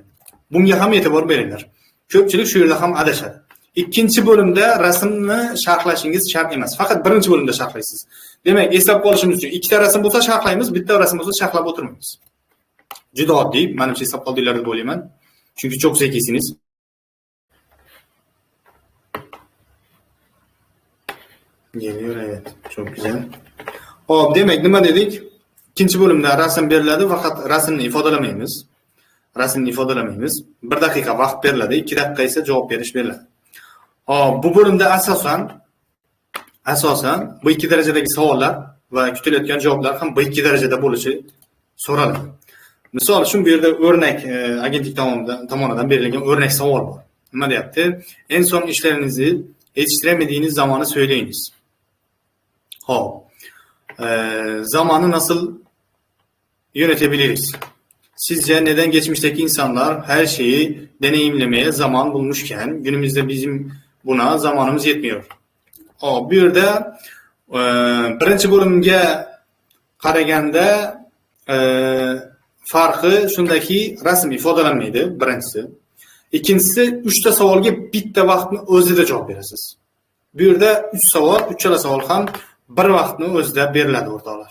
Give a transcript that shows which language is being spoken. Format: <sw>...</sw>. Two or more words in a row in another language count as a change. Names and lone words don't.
<uz>Bunga ham e'tibor beringlar. Ko'pchilik shu yerda ham adashadi. Ikkinchi bo'limda rasmni sharhlashingiz shart emas. Faqat birinchi bo'limda sharhlaysiz. Demak, eslab qolishimiz uchun ikkita rasm bo'lsa sharhlaymiz, bitta rasm bo'lsa sharhlab o'tirmaymiz. Juda oddiy, menimcha eslab qoldinglar deb o'ylayman.</uz> <tr>Chunki çok zekisiniz. Geliyor, evet. Çok güzel.</tr> <uz>Hop, demek nima dedik? İkinci bo'limda rasm beriladi, faqat rasmni ifodalamaymiz. Rasmni ifodalamaymiz. 1 daqiqa vaqt beriladi, 2 daqiqa esa javob berish beriladi. Hop, bu bo'limda asosan B2 darajadagi savollar va kutilayotgan javoblar ham B2 darajada bo'lishi so'raladi. Misol uchun bu yerda o'rnak agentlik tomonidan berilgan o'rnak savol bor. Nima deyapti?</uz> <tr>En son işlerinizi yetiştiremediğiniz zamanı söyleyiniz. Hop. Zamanı nasıl yönetebiliriz? Sizce neden geçmişteki insanlar her şeyi deneyimlemeye zaman bulmuşken günümüzde bizim buna zamanımız yetmiyor?</tr> <uz>Hop, bu yerda birinchi bo'limga qaraganda farqi shundaki rasm ifodalanmaydi birinchisi. İkincisi 3 ta savolga bitta vaqtni o'zida javob berasiz. Bu yerda 3 savol, 3 savol ham bir vaqtni o'zida beriladi o'rtoqlar.</uz>